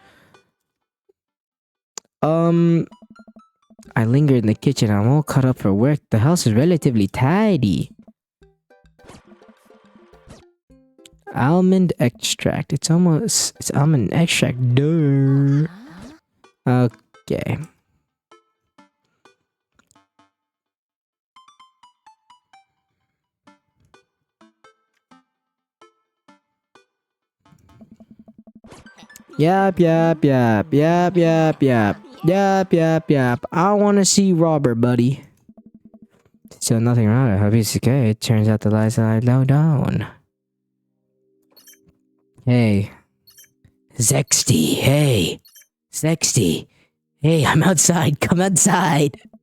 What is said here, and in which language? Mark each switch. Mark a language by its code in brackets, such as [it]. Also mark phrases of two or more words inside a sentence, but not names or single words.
[en] I lingered in the kitchen. I'm all caught up for work. The house is relatively tidy. Almond extract. It's almond extract. Duh. Okay. Yap, yap, yap, yap, yap, yap. Yap, yap, yap. I want to see Robert, buddy. Still nothing wrong with her. Okay, it turns out the lights are low down. Hey. Zexty, hey. Zexty. Hey, I'm outside. Come outside.